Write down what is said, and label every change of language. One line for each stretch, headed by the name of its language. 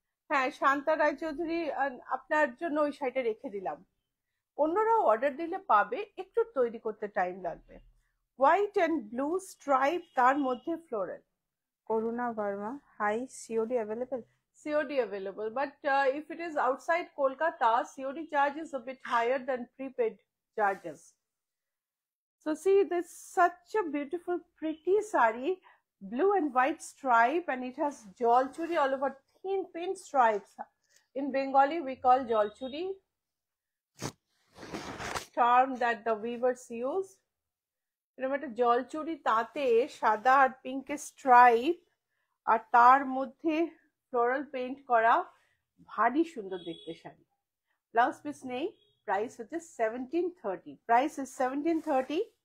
Bangla: হ্যাঁ, শান্তা রায়চৌধুরী, আপনার জন্য ওই শাড়িটা রেখে দিলাম। অন্যরাও অর্ডার দিলে পাবে, একটু তৈরি করতে টাইম লাগবে। হোয়াইট অ্যান্ড ব্লু স্ট্রাইপ, তার মধ্যে floral. Karuna Varma, high, COD available?
English: COD available, but if it is outside Kolkata, COD charge is a bit higher than prepaid charges. So see, there's such a beautiful, pretty sari, blue and white stripe, and it has jolchuri all over, thin stripes. In Bengali, we call jolchuri, term that the weavers use.
Bangla: এরকম একটা জলচুরি, তাতে সাদা আর পিঙ্কের stripe, আর তার মধ্যে floral paint করা, ভারী সুন্দর দেখতে শাড়ি। ব্লাউজ পিস নেই, প্রাইস হচ্ছে 1730।
English: Price is 1730।